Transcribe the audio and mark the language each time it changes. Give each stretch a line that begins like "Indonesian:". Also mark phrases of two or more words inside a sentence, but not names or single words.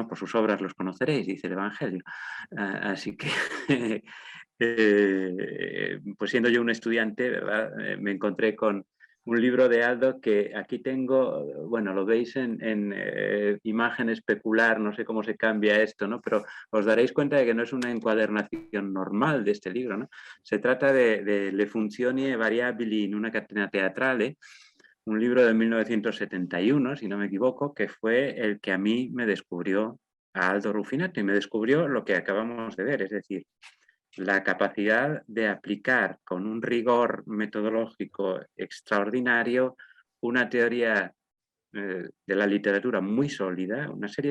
Spanish: Por sus obras los conoceréis, dice el Evangelio. Así que, pues siendo yo un estudiante, ¿verdad? Me encontré con un libro de Aldo que aquí tengo, bueno, lo veis en imagen especular, no sé cómo se cambia esto, ¿no? Pero os daréis cuenta de que no es una encuadernación normal de este libro, ¿no? Se trata de Le funzioni variabili in una catena teatrale, un libro de 1971, si no me equivoco, que fue el que a mí me descubrió a Aldo Rufinato y me descubrió lo que acabamos de ver, es decir, la capacidad de aplicar con un rigor metodológico extraordinario una teoría de la literatura muy sólida, una serie